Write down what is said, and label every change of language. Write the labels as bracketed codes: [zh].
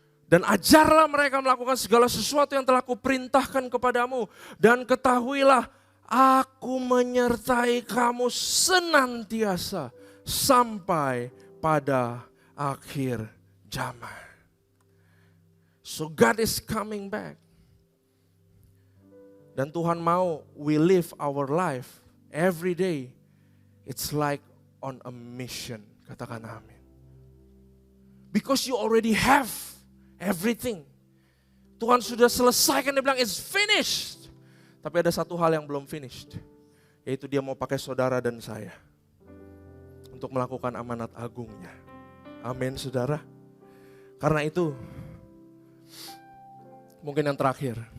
[id] Dan ajarlah mereka melakukan segala sesuatu yang telah kuperintahkan kepadamu. Dan ketahuilah, aku menyertai kamu senantiasa sampai pada akhir zaman. [en] So God is coming back. [id] Dan Tuhan mau [en] we live our life every day. It's like on a mission. [id] Katakan amin. [en] Because you already have everything. [id] Tuhan sudah selesaikan, dia bilang [en] it's finished. [id] Tapi ada satu hal yang belum finished. Yaitu dia mau pakai saudara dan saya. Untuk melakukan amanat agungnya. Amin saudara. Karena itu, mungkin yang terakhir.